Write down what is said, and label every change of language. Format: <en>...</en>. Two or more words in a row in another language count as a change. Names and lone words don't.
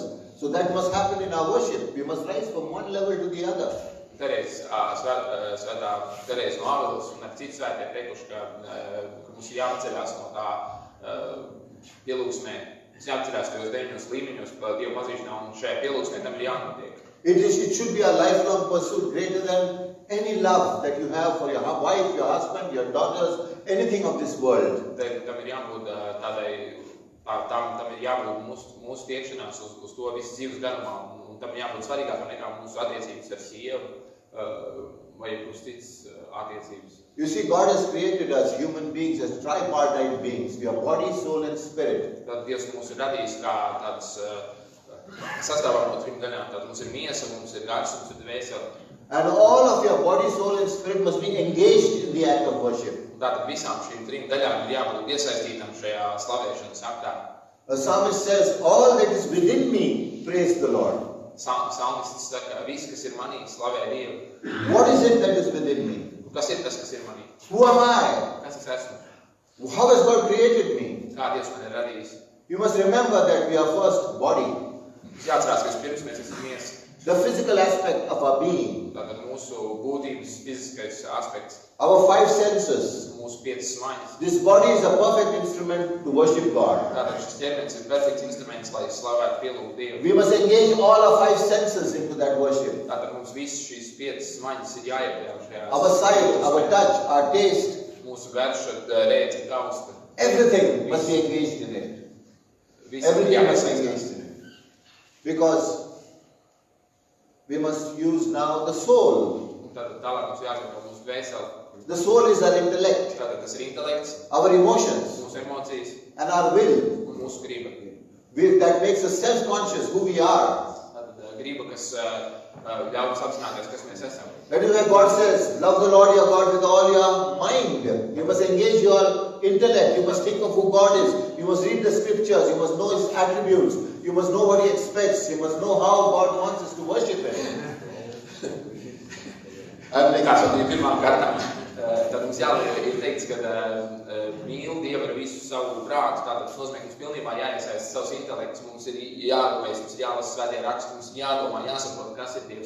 <en>So that must happen in our worship. We must rise from one level to the other.</en> <lv>Svētā Teresa no Avilas un ar citu svētie teikuši, ka mums ir jāpaceļās no tā pielūgsmē. Mums jāpaceļās tajos 9 līmeņos par Dievu pazīšanā, un šajā pielūgsmē tam ir jānotiek.</lv> <en>It should be a lifelong pursuit greater than any love that you have for your wife, your husband, your daughters, anything of this world.</en> <lv>Tam ir jābūt tādai, tam ir jābūt mūsu tiekšanās uz to visu dzīves garumā, un tam ir jābūt svarīgākam nekā mūsu attiecības ar sievu vai uz citas attiecības.</lv> <en>You see, God has created us human beings as tripartite beings. We are body, soul and spirit.</en> <lv>Tad Dievs mūs ir radījis kā tādas sastāvā no 3 daļām. Tad mums ir miesa, mums ir gars, mums ir dvēsele.</lv> <en>And all of your body, soul and spirit must be engaged in the act of worship.</en> <lv>Tātad visām šīm 3 daļām ir jābūt iesaistītam šajā slavēšanas aktā.</lv> <en>The psalmist says, all that is within me, praise the Lord.</en> <lv>Psalmists saka, viss, kas ir manī, slavē Dievu.</lv> <en>What is it that is within me?</en> <lv>Kas ir tas, kas ir manī?</lv> <en>Who am I?</en> <lv>Kas es esmu?</lv> <en>How has God created me?</en> <lv>Kā Dievs man ir radījis?</lv> <en>You must remember that we are first body.</en> <lv>Jāatcerās, ka pirms mēs esam miesa.</lv> <en>The physical aspect of our being.</en> <lv>Tātad mūsu būtības fiziskais aspekts.</lv> <en>Our 5 senses.</en> <lv>Mūsu 5 smaņas.</lv> <en>This body is a perfect instrument to worship God.</en> <lv>Tātad šis ķermenis ir perfekts instruments, lai slavētu pielūgtu Dievu.</lv> <en>We must engage all our 5 senses into that worship.</en> <lv>Tātad mums visas šīs 5 smaņas ir jāiekļauj šajā.</lv> <en>Our sight, our touch, our taste.</en> <lv>Mūsu garša, rēdze, tausta.</lv> <en>Everything must be engaged in it. Everything must be engaged in it. Because we must use now the soul.</en> <lv>Tātad tālāk mums jāizmanto mūsu dvēseli.</lv> <en>The soul is our intellect.</en> <lv>Tātad tas ir intelekts.</lv> <en>Our emotions.</en> <lv>Mūsu emocijas.</lv> <en>And our will.</en> <lv>Un mūsu griba.</lv> <en>That makes us self-conscious who we are.</en> <lv>Tātad griba, kas ļauj mums apzināties, kas mēs esam.</lv> <en>That is why God says, love the Lord your God with all your mind. You must engage your intellect. You must think of who God is. You must read the scriptures. You must know His attributes. You must know what He expects. You must know how God wants us to worship Him.</en> <lv>Pirmām kārtām, tad mums ir teikts, ka mīl Dievu ar visu savu prātu. Tātad tas nozīmē, ka mums pilnībā jāiesaist savs intelekts. Mums ir jārūpējas, mums ir jālasa svētie raksti, mums ir jādomā, jāsaprot, kas ir Dievs.</lv>